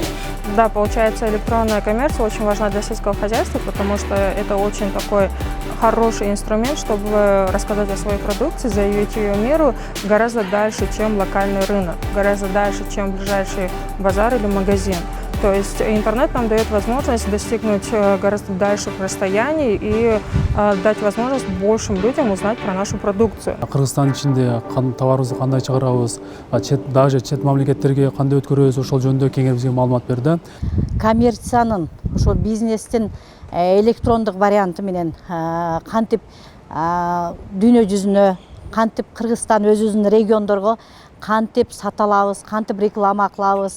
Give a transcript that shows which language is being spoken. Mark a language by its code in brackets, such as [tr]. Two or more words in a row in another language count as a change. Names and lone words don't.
[ru] Да, получается, электронная коммерция очень важна для сельского хозяйства, потому что это очень такой хороший инструмент, чтобы рассказать о своей продукции, заявить ее миру гораздо дальше, чем локальный рынок, гораздо дальше, чем ближайший базар или магазин. То есть интернет нам дает возможность достигнуть гораздо дальших расстояний и дать возможность большим людям узнать про нашу продукцию. [ky] Кыргызстан ичинде товарыбызды кандай чыгарабыз, даже чет мамлекеттерге кандай өткөрөбүз, ошол жөнүндө кеңири бизге маалымат берди. Коммерциянын, ошол бизнестин электрондук варианты менен кантип дүйнө жүзүнө, кантип Кыргызстан өзүбүздүн региондорго кантип сата алабыз, кантип реклама кылабыз.